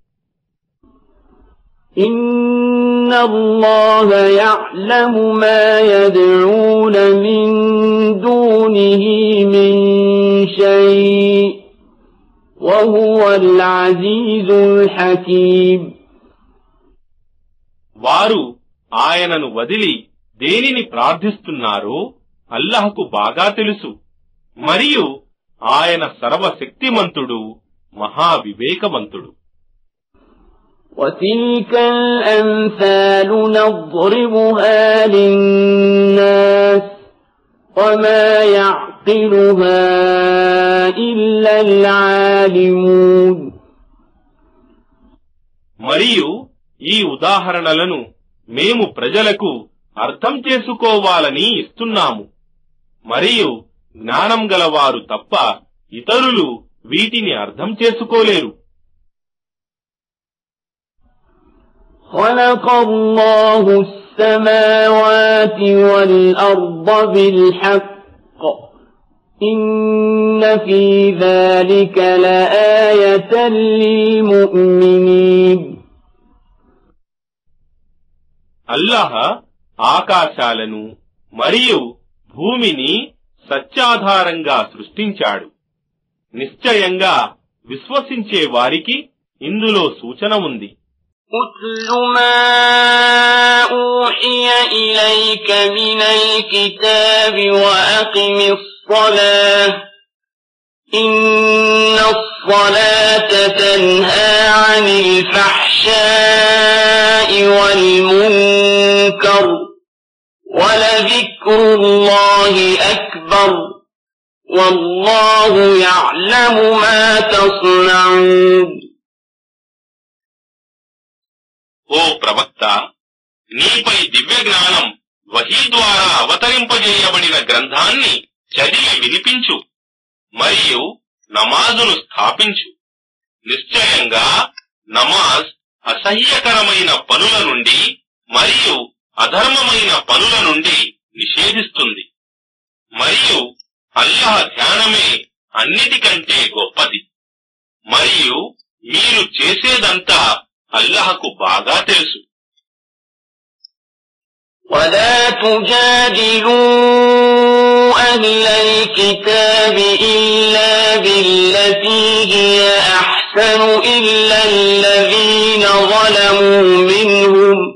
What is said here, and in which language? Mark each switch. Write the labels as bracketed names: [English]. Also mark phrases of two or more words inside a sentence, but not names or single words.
[Arabic] إن الله يعلم ما يدعون من دونه من شيء وهو العزيز الحكيم. [Telugu] వారు ఆయనను వదిలి దేనిని ప్రార్థిస్తున్నారో అల్లాహ్కు బాగా తెలుసు, మరియు ఆయన సర్వశక్తిమంతుడు, మహావివేకవంతుడు. [Arabic] وَتِلْكَ الْأَمْثَالُ نَضْرِبُهَا لِلنَّاسِ وَمَا يَعْقِلُهَا إِلَّا الْعَالِمُونَ. [Telugu] మరియు ఈ ఉదాహరణలను మేము ప్రజలకు అర్థం చేసుకోవాలని ఇస్తున్నాము, మరియు జ్ఞానం గలవారు తప్ప ఇతరులు వీటిని అర్థం చేసుకోలేరు. [Arabic] خَلَقَ اللَّهُ السَّمَاوَاتِ وَالْأَرْضَ بِالْحَقِّ إِنَّ فِي ذَلِكَ لَآيَةً لِلْمُؤْمِنِينَ. [Telugu] అల్లాహ్ ఆకాశాలను మరియు భూమిని సత్యాధారంగా సృష్టించాడు. నిశ్చయంగా విశ్వసించే వారికి ఇందులో సూచన ఉంది. [Arabic] أُتْلُ مَا أُوحِيَ إِلَيْكَ مِنَ الْكِتَابِ وَأَقِمِ الصَّلَاةَ إِنَّ الصَّلَاةَ تَنْهَى عَنِ الْفَحْشَاءِ وَالْمُنكَرِ وَلَذِكْرُ اللَّهِ أَكْبَرُ وَاللَّهُ يَعْلَمُ مَا تَصْنَعُونَ. [Telugu] ఓ ప్రవక్త, నీపై దివ్య జ్ఞానం వహీ ద్వారా అవతరింపజేయబడిన గ్రంథాన్ని చదివి వినిపించు, మరియు నమాజును స్థాపించు. నిశ్చయంగా నమాజ్ అసహ్యకరమైన పనుల నుండి మరియు అధర్మమైన పనుల నుండి నిషేధిస్తుంది, మరియు అల్లాహ్ ధ్యానమే అన్నిటికంటే గొప్పది, మరియు మీరు చేసేదంతా అల్లాహ్కు బాగా తెలుసు. [Arabic] وَلَا تُجَادِلُوا أَهْلَ الْكِتَابِ إِلَّا بِالَّتِي هِيَ أَحْسَنُ إِلَّا الَّذِينَ ظَلَمُوا مِنْهُمْ